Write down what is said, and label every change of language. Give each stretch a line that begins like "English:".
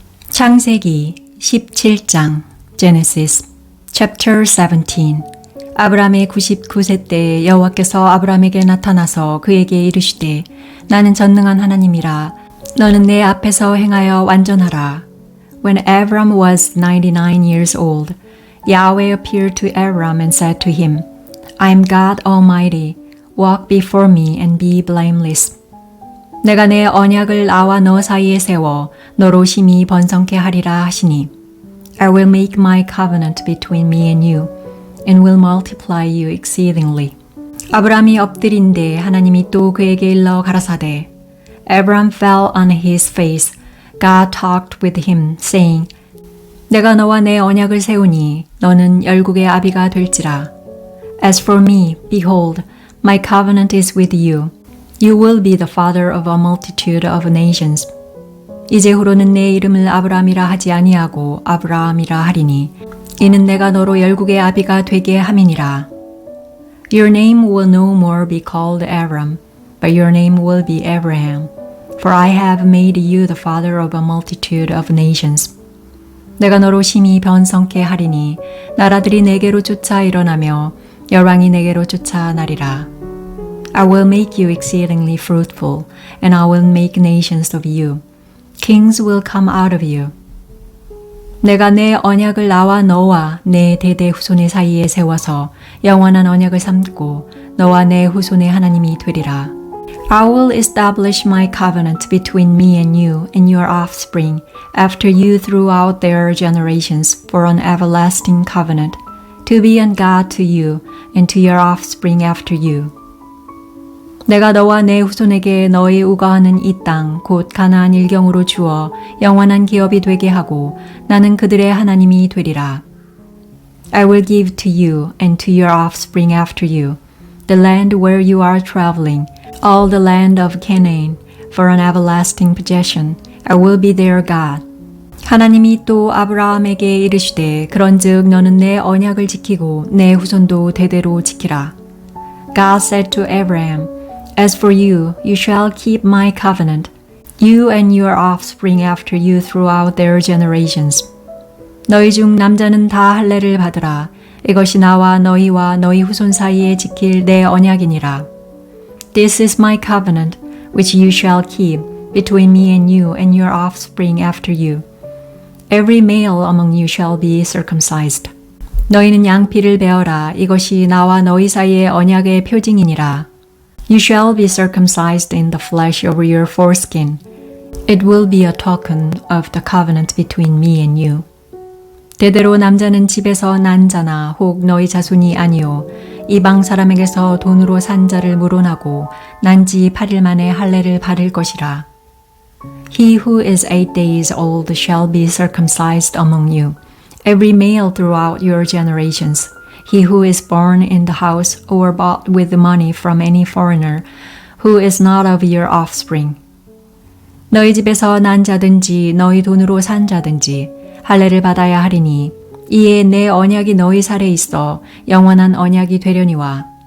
Korean: 창세기 17장
English: Genesis chapter 17
Korean: 아브람의 99세 때에 여호와께서 아브람에게 나타나서 그에게 이르시되 나는 전능한 하나님이라 너는 내 앞에서 행하여 완전하라.
English: When Abram was 99 years old, Yahweh appeared to Abram and said to him, I am God Almighty, walk before me and be blameless.
Korean: 내가 내 언약을 나와 너 사이에 세워 너로 심히 번성케 하리라 하시니
English: I will make my covenant between me and you and will multiply you exceedingly.
Korean: 아브람이 엎드린데 하나님이 또 그에게 일러 가라사대
English: Abram fell on his face. God talked with him, saying,
Korean: 내가 너와 내 언약을 세우니 너는 열국의 아비가 될지라.
English: As for me, behold, my covenant is with you. You will be the father of a multitude of nations.
Korean: 이제후로는 내 이름을 아브람이라 하지 아니하고 아브라함이라 하리니 이는 내가 너로 열국의 아비가 되게 함이니라.
English: Your name will no more be called Abram, but your name will be Abraham. For I have made you the father of a multitude of nations.
Korean: 내가 너로 심히 번성케 하리니 나라들이 내게로 쫓아 일어나며 열왕이 내게로 쫓아 나리라.
English: I will make you exceedingly fruitful, and I will make nations of you. Kings will come out of you.
Korean: 내가 내 언약을 나와 너와 내 대대 후손의 사이에 세워서 영원한 언약을 삼고 너와 내 후손의 하나님이 되리라.
English: I will establish my covenant between me and you and your offspring after you throughout their generations for an everlasting covenant, to be a God to you and to your offspring after you.
Korean: 내가 너와 내 후손에게 너희 우거하는 이 땅 곧 가나안 일경으로 주어 영원한 기업이 되게 하고 나는 그들의 하나님이 되리라.
English: I will give to you and to your offspring after you the land where you are traveling, all the land of Canaan, for an everlasting possession. I will be their God.
Korean: 하나님이 또 아브라함에게 이르시되 그런즉 너는 내 언약을 지키고 내 후손도 대대로 지키라.
English: God said to Abraham, As for you, you shall keep my covenant, you and your offspring after you throughout their generations.
Korean: 너희 중 남자는 다 할례를 받으라. 이것이 나와 너희와 너희 후손 사이에 지킬 내 언약이니라.
English: This is my covenant, which you shall keep between me and you and your offspring after you. Every male among you shall be circumcised.
Korean: 너희는 양피를 베어라. 이것이 나와 너희 사이의 언약의 표징이니라.
English: You shall be circumcised in the flesh over your foreskin. It will be a token of the covenant between me and you.
Korean: 대대로 남자는 집에서 난 자나 혹 너희 자손이 아니요 이방 사람에게서 돈으로 산 자를 물어나고 난 지 8일 만에 할례를 받을 것이라.
English: He who is 8 days old shall be circumcised among you, every male throughout your generations. He who is born in the house or bought with money from any foreigner who is not of your offspring.
Korean: 너희 집에서 난 자든지 너희 돈으로 산 자든지 할례를 받아야 하리니 이에 내 언약이 너희 살에 있어 영원한 언약이 되려니와.